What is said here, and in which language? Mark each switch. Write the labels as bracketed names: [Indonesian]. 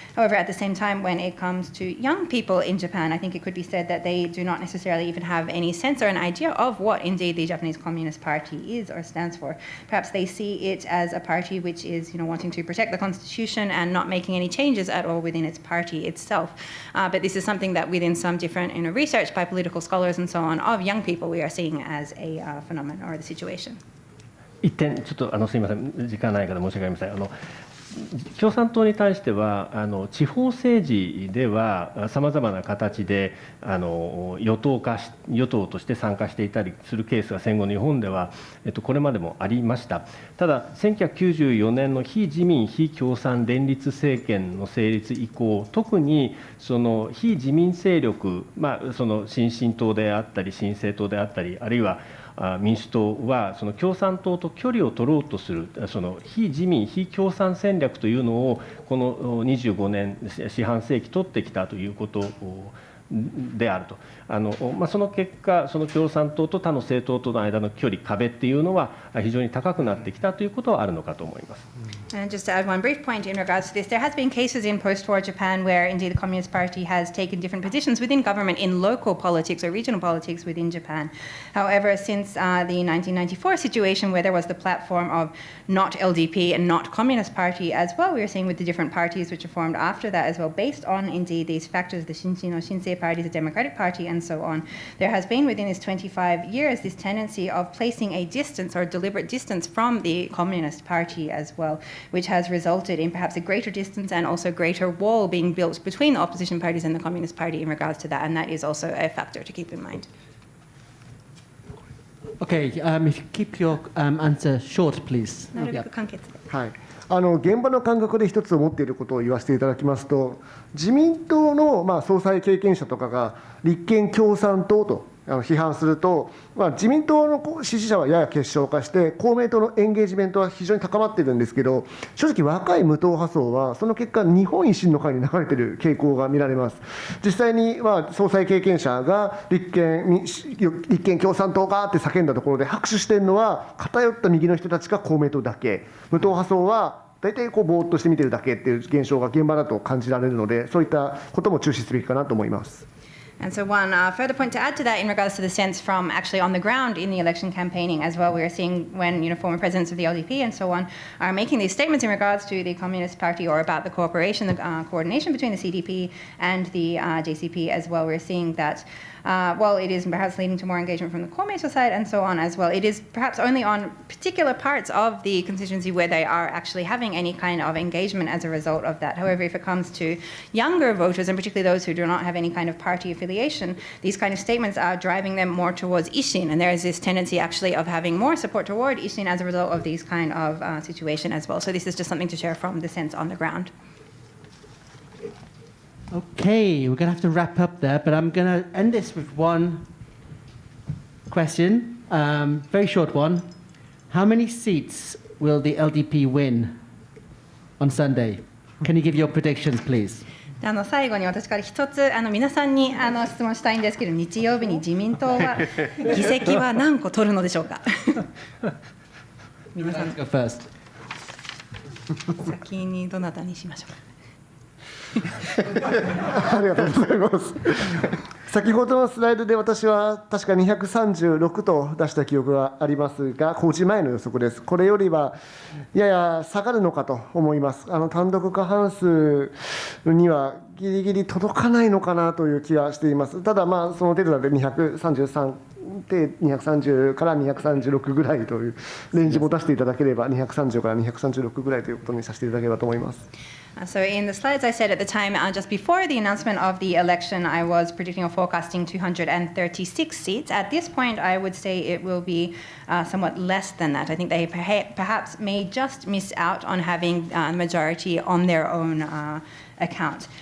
[English] However, at the same time, when it comes to young people in Japan, I think it could be said that they do not necessarily even have any sense or an idea of what indeed the Japanese Communist Party is or stands for. Perhaps they see it as a party which is, wanting to protect the constitution and not making any changes at all within its party itself. But this is something that within some different research by political scholars and so on of young people we are seeing as a phenomenon or the situation. [Japanese] 一点ちょっとすみません、時間ないから申し訳ありません。共産党に対しては地方政治ではさまざまな形で与党として参加していたりするケースが戦後日本ではこれまでもありました。ただ1994年の非自民非共産連立政権の成立以降、特にその非自民勢力、その新進党であったり新政党であったり、あるいは民主党はその共産党と距離を取ろうとするその非自民非共産戦略というのをこの25年四半世紀取ってきたということであると。その結果、その共産党と他の政党との間の距離、壁っていうのは非常に高くなってきたということはあるのかと思います。 [English] And just to add one brief point in regards to this, there has been cases in post-war Japan where indeed the Communist Party has taken different positions within government in local politics or regional politics within Japan. However, since the 1994 situation where there was the platform of not LDP and not Communist Party as well, we are seeing with the different parties which are formed after that as well, based on indeed these factors, the Shinsei Party, the Democratic Party, and so on. There has been within these 25 years this tendency of placing a distance or deliberate distance from the Communist Party as well, which has resulted in perhaps a greater distance and also greater wall being built between the opposition parties and the Communist Party in regards to that, and that is also a factor to keep in mind. Okay, if you keep your answer short, please. [Japanese] なるべく簡潔で。はい、現場の感覚で一つ思っていることを言わせていただきますと、自民党の総裁経験者とかが立憲共産党と批判すると、自民党の支持者はやや結晶化して、公明党のエンゲージメントは非常に高まっているんですけど、正直、若い無党派層は、その結果、日本維新の会に流れている傾向が見られます。実際に総裁経験者が立憲共産党かって叫んだところで、拍手しているのは、偏った右の人たちか公明党だけ、無党派層は大体ぼーっとして見てるだけっていう現象が現場だと感じられるので、そういったことも注視すべきかなと思います。 [English] And so one further point to add to that in regards to the sense from actually on the ground in the election campaigning as well, we are seeing when former presidents of the LDP and so on are making these statements in regards to the Communist Party or about the cooperation, the coordination between the CDP and the JCP as well. We're seeing that while it is perhaps leading to more engagement from the Komeito side and so on as well, it is perhaps only on particular parts of the constituency where they are actually having any kind of engagement as a result of that. However, if it comes to younger voters, and particularly those who do not have any kind of party affiliation, these kind of statements are driving them more towards Ishin, and there is this tendency actually of having more support toward Ishin as a result of these kind of situation as well. So this is just something to share from the sense on the ground. Okay, we're going to have to wrap up there, but I'm going to end this with one question, very short one. How many seats will the LDP win on Sunday? Can you give your predictions, please? [Japanese] 最後に私から一つ皆さんに質問したいんですけど、日曜日に自民党は議席は何個取るのでしょうか。皆さん [English] Go first. [Japanese] 先にどなたにしましょうか。ありがとうございます。先ほどのスライドで私は確か236と出した記憶がありますが、公示前の予測です。これよりはやや下がるのかと思います。単独過半数にはギリギリ届かないのかなという気がしています。ただ、その程度で233で230から236ぐらいというレンジも出していただければ、230から236ぐらいということにさせていただければと思います。 [English] So in the slides I said at the time, just before the announcement of the election, I was predicting or forecasting 236 seats. At this point, I would say it will be somewhat less than that. I think they perhaps may just miss out on having the majority on their own account.